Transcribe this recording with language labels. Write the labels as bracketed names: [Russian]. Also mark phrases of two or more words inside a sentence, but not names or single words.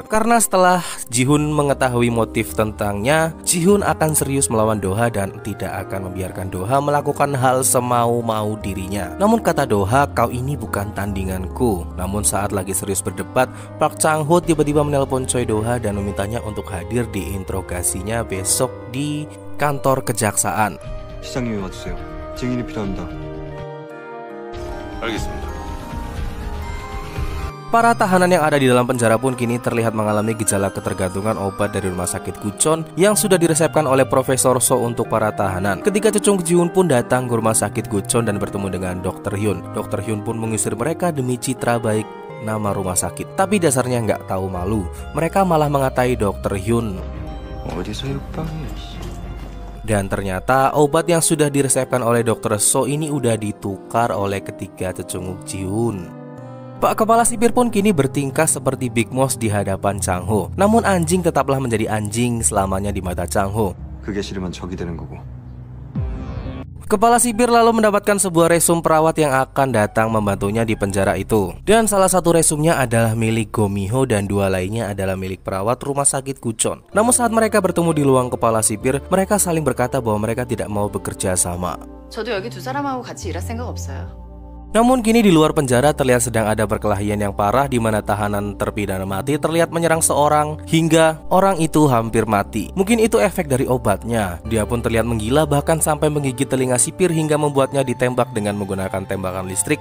[Indonesian] Karena setelah Ji-hoon mengetahui motif tentangnya, Ji-hoon akan serius melawan Do-ha dan tidak akan membiarkan Do-ha melakukan hal semau-mau dirinya. Namun kata Do-ha, "Kau ini bukan tandinganku." Namun saat lagi serius berdebat, Park Chang-ho tiba-tiba menelpon Choi Do-ha dan memintanya untuk hadir di interogasinya besok di kantor kejaksaan. [Korean] 시장님이 와주세요. 증인이 필요합니다. 알겠습니다. [Indonesian] Para tahanan yang ada di dalam penjara pun kini terlihat mengalami gejala ketergantungan obat dari rumah sakit Gucheon yang sudah diresepkan oleh Profesor So untuk para tahanan. Ketika Choi Ji-hoon pun datang ke rumah sakit Gucheon dan bertemu dengan Dr. Hyun. Dr. Hyun pun mengusir mereka demi citra baik nama rumah sakit. Tapi dasarnya nggak tahu malu. Mereka malah mengatai Dr. Hyun. Dan ternyata obat yang sudah diresepkan oleh Dr. So ini udah ditukar oleh ketiga Choi Ji-hoon. Pak Kepala Sipir pun kini bertingkah seperti Big Mouth di hadapan Chang-ho. Namun anjing tetaplah menjadi anjing selamanya di mata Chang-ho. [Korean] 그게 싫으면 적이 되는 거고. [Indonesian] Kepala Sipir lalu mendapatkan sebuah resum perawat yang akan datang membantunya di penjara itu. Dan salah satu resumnya adalah milik Go Mi-ho dan dua lainnya adalah milik perawat rumah sakit Gucheon. Namun saat mereka bertemu di ruang Kepala Sipir, mereka saling berkata bahwa mereka tidak mau bekerja sama. [Korean] 저도 여기 두 사람하고 같이 일할 생각 없어요. [Indonesian] Namun kini di luar penjara terlihat sedang ada perkelahian yang parah di mana tahanan terpidana mati terlihat menyerang seorang hingga orang itu hampir mati. Mungkin itu efek dari obatnya. Dia pun terlihat menggila bahkan sampai menggigit telinga sipir hingga membuatnya ditembak dengan menggunakan tembakan listrik.